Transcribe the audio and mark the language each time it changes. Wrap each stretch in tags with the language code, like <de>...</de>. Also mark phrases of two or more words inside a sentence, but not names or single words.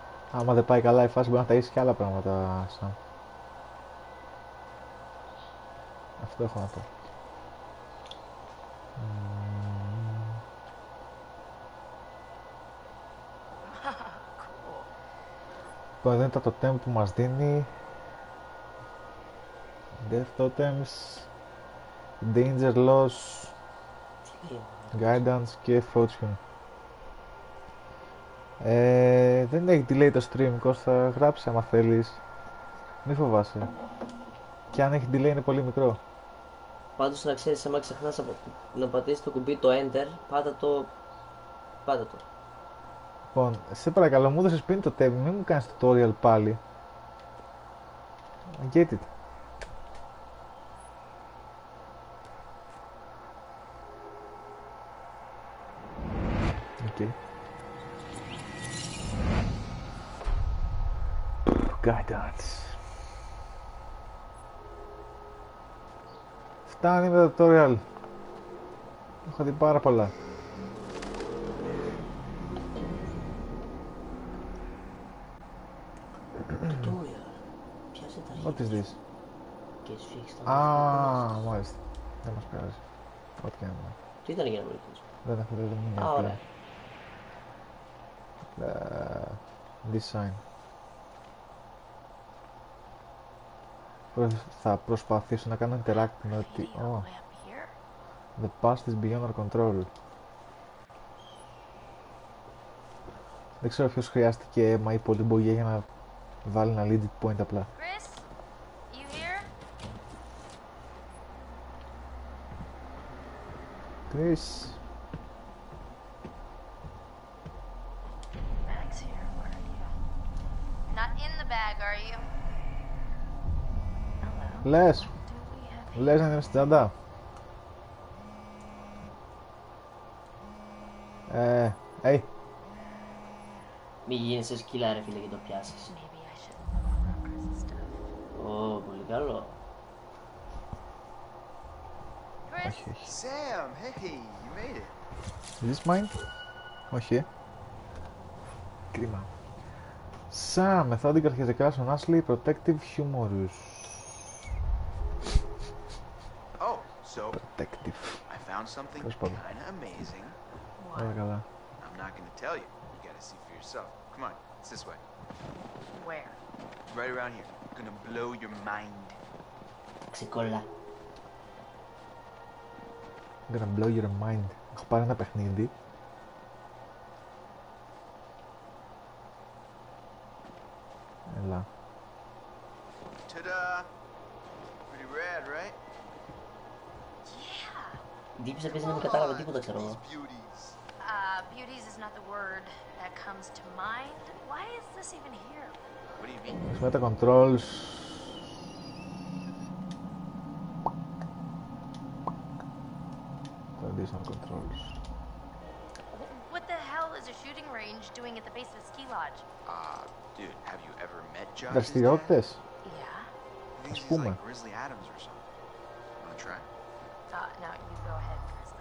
<el>Άμα δεν πάει καλά η φάση μπορεί να ταΐσεις και άλλα πράγματα σαν. Αυτό έχω να πω. Λοιπόν, εδώ είναι τα totem που μας δίνει.</el> <en>Death totems, danger loss, guidance και fortune.</en> <el>Δεν έχει delay το stream, Κώστα, γράψε άμα θέλεις. Μη φοβάσαι. Και αν έχει delay είναι πολύ μικρό. Πάντως να ξέρεις, άμα ξεχνάς να πατήσεις το κουμπί το enter, πάτα το. Λοιπόν, σε παρακαλώ, μου έδωσες πριν το totem, μην μου κάνεις tutorial πάλι.</el> <en>Get it. Okay. Guidance.</en> <el>Φτάνει με το tutorial. Έχω δει πάρα πολλά. Πιάσε τα</el> <en>What is this?</en> <el>και σφίξ τα Μάλιστα. Δεν μας πειράζει. Ό,τι και να είναι. Τι ήταν για να βοηθήσω. Δεν έχω δει, δεν είναι. Ωραία. Design. Θα προσπαθήσω να κάνω interact με ότι...</el> <en>The past is beyond our control.</en> <el>Δεν ξέρω ποιος χρειάστηκε αίμα ή πολυμπογιά για να βάλει ένα</el> <en>lead point</en> <el>απλά.</el> <en>Chris, you here? Chris. Bag's here. Where are you? Not in the bag, are you? Hello.</en> <el>Λες,</el> <en>Do we have</en> <el>λες να είναι στην τσάντα. Hey. Μη γίνεσαι σκύλα ρε φίλε και το πιάσεις.</el> <en>Maybe I shouldn't know about Chris's stuff.</en> <el>Πολύ καλό. Chris, Όχι, όχι.</el> <en>Sam, hey, you made it. Is this mine?</en> <el>Όχι. Κρίμα.</el> <en>Sam, methodical has a crush on Ashley, protective, humorous. Oh, so Protective. I found something That's fun. kind of amazing.</en> <el>Όλα καλά.</el> <en>I'm not going to tell you. You got to see for yourself. Come on, it's this way. where? Right around here. I'm going to blow your mind.</en> <el>Ξεκολλά.</el> <en>I'm gonna blow your mind.</en> <el>Έχω πάρει ένα παιχνίδι. Έλα.</el> <en>Ta-da! Pretty rad, right? Yeah.</en> <el>Ντύπησα πες να μην κατάλαβα τίποτα ξέρω εγώ.</el> <en>These beauties. Beauties is not the word that comes to mind. Why is this even here? What do you mean?</en> <el>Χρησιμοποιώ τα controls. Τα</el> <en>additional controls. What the hell is a shooting range doing at the base of a ski lodge? Dude, have you ever met Josh?</en> <el>Δραστηριότητες.</el> <en>Yeah. He's</en> <el>πούμε.</el> <en>like Grizzly Adams or something. Wanna try? No, you go ahead, Grizzly.</en>